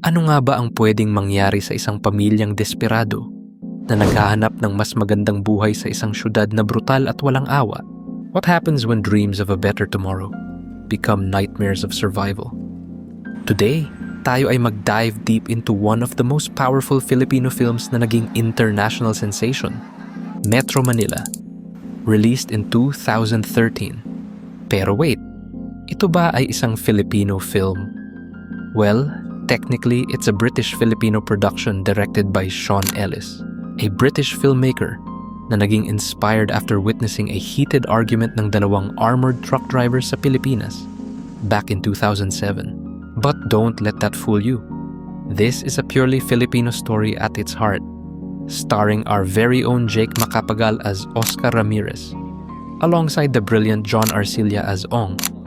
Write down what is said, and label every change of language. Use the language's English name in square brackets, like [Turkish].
[Filipino] Ano nga ba ang pwedeng mangyari sa isang pamilyang desperado na naghahanap ng mas magandang buhay sa isang syudad na brutal at walang awa? [English] What happens when dreams of a better tomorrow become nightmares of survival? Today, [Filipino] tayo ay [English] mag-dive deep into one of the most powerful Filipino films [Filipino] na naging [English] international sensation, Metro Manila, released in 2013. [Filipino] Pero wait, ito ba ay isang Filipino film? [English] Well, technically, it's a British-Filipino production directed by Sean Ellis, a British filmmaker [Filipino] na naging [English] inspired after witnessing a heated argument [Filipino] ng dalawang [English] armored truck drivers [Filipino] sa Pilipinas [English] back in 2007. But don't let that fool you. This is a purely Filipino story at its heart, starring our very own Jake Macapagal as Oscar Ramirez, alongside the brilliant John Arcilla as Ong.